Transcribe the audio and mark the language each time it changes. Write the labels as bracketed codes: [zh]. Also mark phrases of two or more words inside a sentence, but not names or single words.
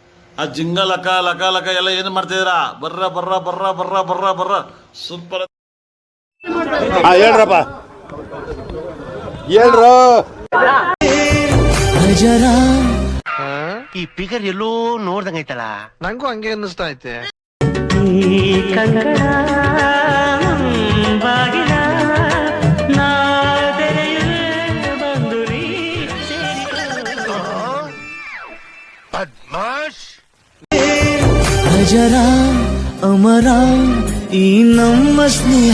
[kn] ಆ ಜಿಂಗ ಲಕ ಲಕ ಲಕ ಎಲ್ಲ ಏನು ಮಾಡ್ತಿದ್ದೀರಾ? ಬರ್ರ ಬರ್ರ ಬರ್ರ ಬರ್ರ ಬರ್ರ ಬರ್ರ ಸೂಪರ್. ಹೇಳ್ರಪ್ಪ, ಹೇಳ್ರು. ಈ ಫಿಗರ್ ಎಲ್ಲೋ ನೋಡ್ದಂಗೈತಲ್ಲ, ನಂಗೂ ಹಂಗೆ ಅನ್ನಿಸ್ತಾ ಐತೆ. ಅಜರ ಅಮರ ಈ ನಮ್ಮ ಸ್ನೇಹ.